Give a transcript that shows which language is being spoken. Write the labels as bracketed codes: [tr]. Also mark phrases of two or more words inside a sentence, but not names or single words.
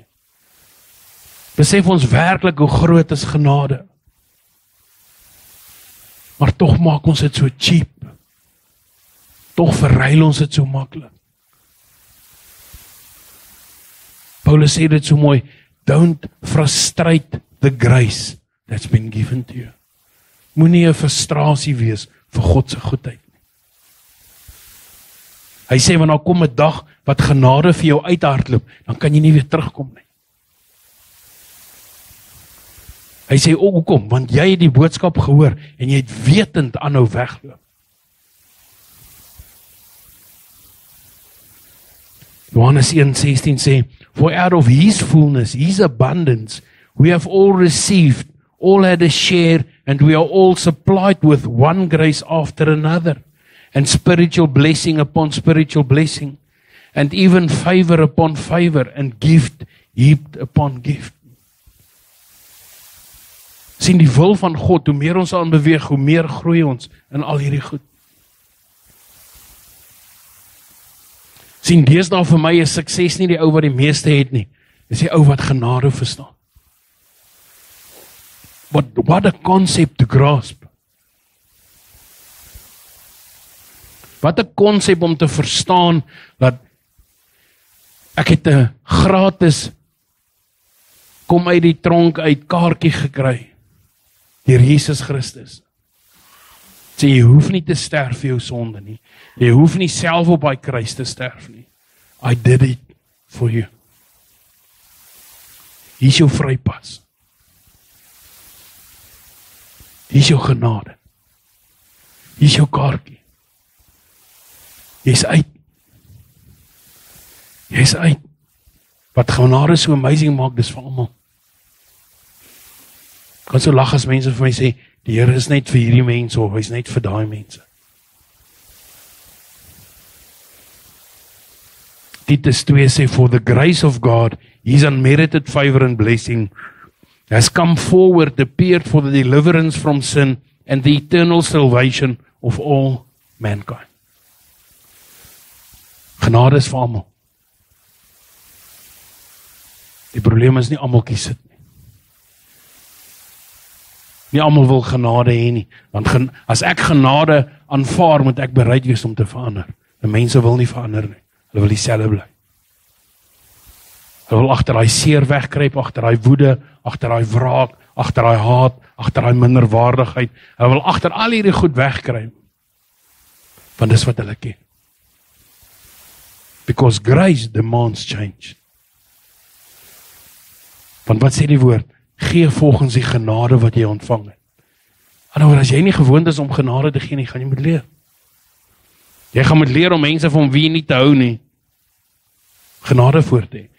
[af] Besef ons werklik, hoe groot is genade. Maar tog maak ons dit so cheap. Tog verruil ons dit so maklik. Paulus sê dit so mooi, [en] don't frustrate the grace that's been given to you. [af] Moenie 'n frustrasie wees vir God se goedheid nie. Hy sê, want daar kom 'n dag wat genade vir jou uithardloop, dan kan jy nie weer terugkom nie. Hy sê, hoekom? Want jy het die boodskap gehoor, en jy het wetend aanhou wegloop. Johannes 1:16 sê, [en] for out of his fullness, his abundance, we have all received, all had a share, and we are all supplied with one grace after another, and spiritual blessing upon spiritual blessing, and even favor upon favor, and gift heaped upon gift. [af] Sien die wil van God, hoe meer ons aan beweeg, hoe meer groei ons in al hierdie goed. Sien, deesdae vir my is sukses nie die ou wat die meeste het nie. Dis die ou wat genade verstaan. [en] What a concept to grasp. [af] Wat 'n konsep om te verstaan, dat ek het 'n gratis kom uit die tronk uit kaartjie gekry deur Jesus Christus. Sê, jy hoef nie te sterf vir jou sonde nie. Jy hoef nie self op daai kruis te sterf nie. [en] I did it for you. [af] Hier is jou vrypas. Hier is jou genade. Hier is jou kaartjie. Jy's uit. Jy's uit. Wat genade so amazing maak, dis vir almal. Ek kan so lag as mense vir my sê, die Here is net vir hierdie mense, of hy's net vir daai mense. Titus 2 sê, [en] for the grace of God, His unmerited favor and blessing, has come forward, appeared for the deliverance from sin, and the eternal salvation of all mankind. [af] Genade is vir almal. Die probleem is nie almal kies dit nie. Nie almal wil genade hê nie, want as ek genade aanvaar, moet ek bereid wees om te verander. Die mense wil nie verander nie, hulle wil dieselfde bly. Hulle wil agter daai seer wegkruip, agter daai woede, agter daai wraak, agter daai haat, agter daai minderwaardigheid. Hulle wil agter al hierdie goed wegkruip. Want dis wat hulle ken. [en] Because grace demands change. [af] Want wat sê die woord? Gee volgens die genade wat jy ontvang het. Anderwoorde, as jy nie gewoond is om genade te gee nie, gaan jy moet leer. Jy gaan moet leer om mense van wie nie te hou nie, genade voor te hê.